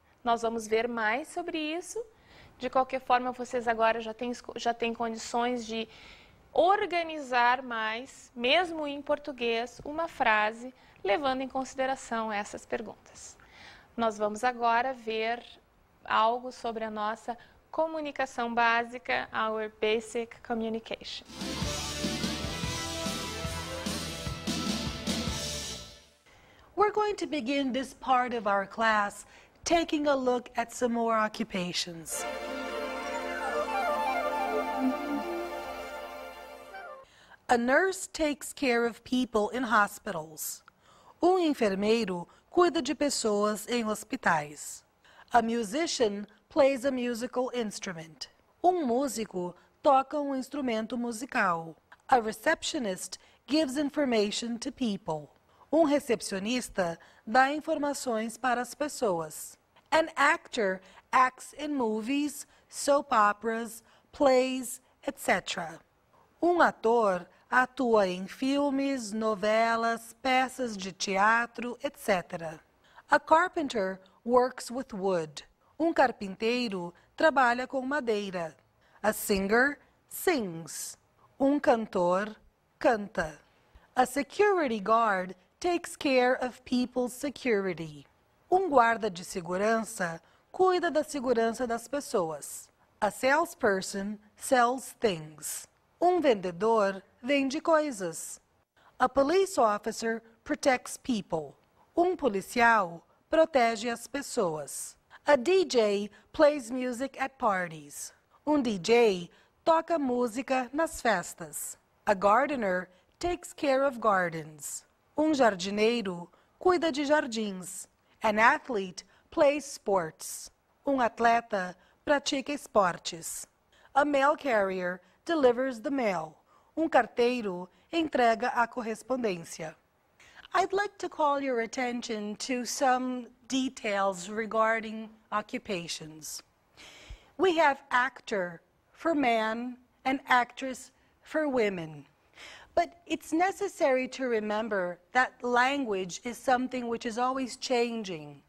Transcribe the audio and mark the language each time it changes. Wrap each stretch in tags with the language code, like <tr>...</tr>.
<pt>Nós vamos ver mais sobre isso. De qualquer forma, vocês agora já têm condições de organizar mais, mesmo em português, uma frase, levando em consideração essas perguntas. Nós vamos agora ver algo sobre a nossa comunicação básica,</pt> <en>our basic communication. We're going to begin this part of our class taking a look at some more occupations. A nurse takes care of people in hospitals.</en> <pt>Enfermeiro cuida de pessoas em hospitais.</pt> <en>A musician plays a musical instrument.</en> <pt>Músico toca instrumento musical.</pt> <en>A receptionist gives information to people.</en> <pt>Recepcionista dá informações para as pessoas.</pt> <en>An actor acts in movies, soap operas, plays, etc.</en> <pt>Ator atua em filmes, novelas, peças de teatro, etc.</pt> <en>A carpenter works with wood.</en> <pt>Carpinteiro trabalha com madeira.</pt> <en>A singer sings.</en> <pt>Cantor canta.</pt> <en>A security guard takes care of people's security.</en> <pt>Guarda de segurança cuida da segurança das pessoas.</pt> <en>A salesperson sells things.</en> <pt>Vendedor vende coisas.</pt> <en>A police officer protects people.</en> <pt>Policial protege as pessoas.</pt> <en>A DJ plays music at parties.</en> <pt>DJ toca música nas festas.</pt> <en>A gardener takes care of gardens.</en> <pt>Jardineiro cuida de jardins.</pt> <en>An athlete plays sports.</en> <pt>Atleta pratica esportes.</pt> <en>A mail carrier delivers the mail.</en> <pt>Carteiro entrega a correspondência.</pt> <en>I'd like to call your attention to some details regarding occupations. We have actor for man and actress for women. But it's necessary to remember that language is something which is always changing.</en>